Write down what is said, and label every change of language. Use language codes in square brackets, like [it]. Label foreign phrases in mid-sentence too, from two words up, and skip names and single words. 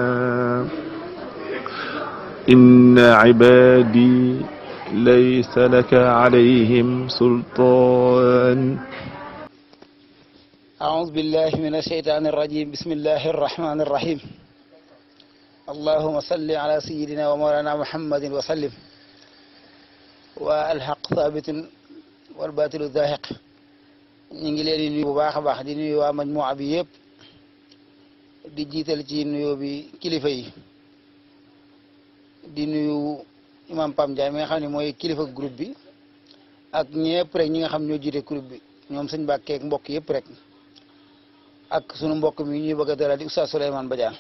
[ar] إن عبادي ليس لك عليهم سلطان. أعوذ بالله من الشيطان الرجيم. بسم الله الرحمن الرحيم. اللهم صل على سيدنا ومولانا محمد وسلم. والحق ثابت والباطل زاهق. [wo] ñu ngi leen di nuyu bu baax a baax di nuyu waa majmuwa bi yëpp di jiital ci nuyoo bi kilifa yi di nuyu imam Pam Ndiaye mi nga xam ne mooy kilifa groupe bi ak ñëpp rek ñi nga xam ñoo jiite groupe bi ñoom sëñ Mbàkke ak mbokk yëpp rek ak sunu mbokk mi ñuy bëgg a dalal di Oustaz Souleymane Badiane.